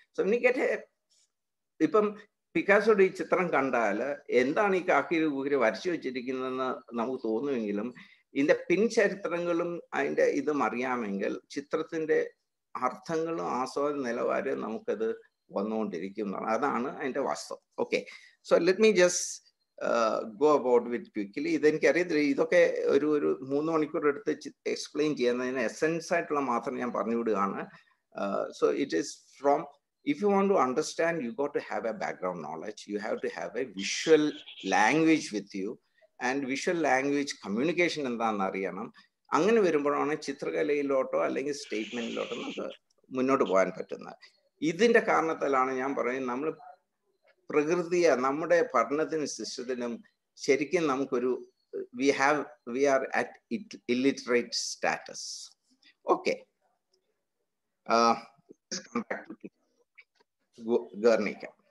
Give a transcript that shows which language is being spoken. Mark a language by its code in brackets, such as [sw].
[ml] So എനിക്ക് ഇപ്പം പിക്കാസോയുടെ ഈ ചിത്രം കണ്ടാൽ എന്താണ് ഈ കാക്കിരി കുക്കിരി വരച്ചു വെച്ചിരിക്കുന്നതെന്ന് നമുക്ക് തോന്നുമെങ്കിലും ഇതിന്റെ പിൻചരിത്രങ്ങളും അതിന്റെ ഇതും അറിയാമെങ്കിൽ ചിത്രത്തിന്റെ അർത്ഥങ്ങളും ആസ്വാദന നിലവാരവും നമുക്കത് വന്നുകൊണ്ടിരിക്കുന്നതാണ്. അതാണ് അതിന്റെ വാസ്തവം. [en] Okay, so let me just go about with quickly. [ml] ഇതെനിക്കറിയത്തില്ല, ഇതൊക്കെ ഒരു 3 മണിക്കൂർ എടുത്ത് എക്സ്പ്ലെയിൻ ചെയ്യുന്നതിന് എസെൻസ് ആയിട്ടുള്ള മാത്രം ഞാൻ പറഞ്ഞു വിടുകയാണ്. [en] So it is from, if you want to understand, you got to have a background knowledge. You have to have a visual language with you, and visual language communication [ml] എന്താണെന്ന് അറിയണം. അങ്ങനെ വരുമ്പോഴാണ് ചിത്രകലയിലോട്ടോ അല്ലെങ്കിൽ സ്റ്റേറ്റ്മെന്റിലോട്ടോ നമുക്ക് മുന്നോട്ട് പോകാൻ പറ്റുന്നത്. ഇതിന്റെ കാരണത്താലാണ് ഞാൻ പറയുന്നത്, നമ്മൾ പ്രകൃതിയെ നമ്മുടെ പഠനത്തിനും സിസ്റ്റത്തിനും ശരിക്കും നമുക്കൊരു [en] we are at illiterate status. Okay, let's come back to Guernica.